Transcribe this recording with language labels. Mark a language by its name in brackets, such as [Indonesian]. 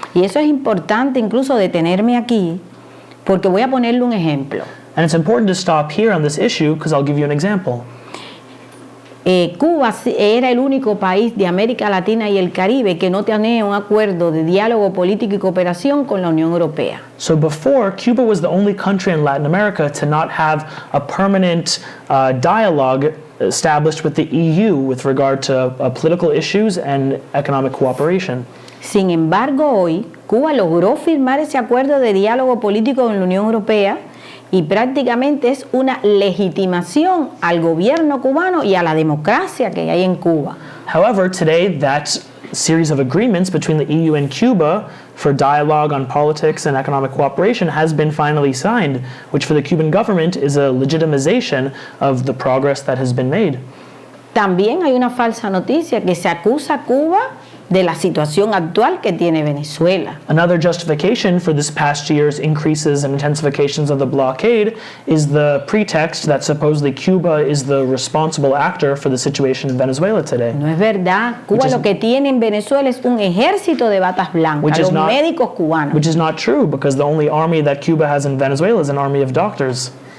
[Spanish] Y eso es importante incluso detenerme aquí porque voy a ponerle un ejemplo. [English] And it's important to stop here on this issue because I'll give you an example. [Spanish] Cuba era el único país de América Latina y el Caribe que no tenía un acuerdo de diálogo político y cooperación con la Unión Europea. [English] So before, Cuba was the only country in Latin America to not have a permanent dialogue established with the EU with regard to political issues and economic cooperation. [Spanish] Sin embargo, hoy Cuba logró firmar ese acuerdo de diálogo político con la Unión Europea y prácticamente es una legitimación al gobierno cubano y a la democracia que hay en Cuba. [English] However, today that series of agreements between the EU and Cuba for dialogue on politics and economic cooperation has been finally signed, which for the Cuban government is a legitimization of the progress that has been made. [Spanish] También hay una falsa noticia que se acusa a Cuba de la situación actual que tiene Venezuela. Another justification for this past year's increases and intensifications of the blockade is the pretext that supposedly Cuba is the responsible actor for the situation in Venezuela today. No es verdad. Cuba lo que tiene en Venezuela es un ejército de batas blancas, los médicos cubanos. [English] Which is not true because the only army that Cuba has in Venezuela is an army of doctors.